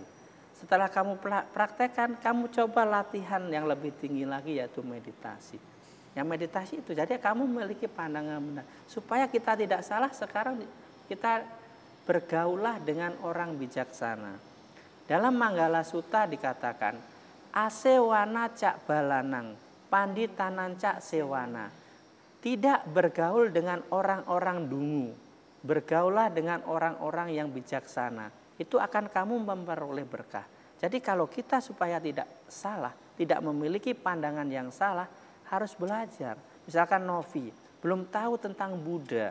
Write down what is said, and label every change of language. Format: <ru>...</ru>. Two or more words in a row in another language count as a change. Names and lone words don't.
<id>Setelah kamu praktekkan, kamu coba latihan yang lebih tinggi lagi, yaitu meditasi. Yang meditasi itu, jadi kamu memiliki pandangan benar. Supaya kita tidak salah, sekarang kita bergaulah dengan orang bijaksana. Dalam Manggala Sutta dikatakan,</id> <pi>asewana cak balanang, panditanan cak sewana.</pi> <id>Tidak bergaul dengan orang-orang dungu, bergaulah dengan orang-orang yang bijaksana. Itu akan kamu memperoleh berkah. Jadi kalau kita supaya tidak salah, tidak memiliki pandangan yang salah, harus belajar. Misalkan Novi belum tahu tentang Buddha.</id>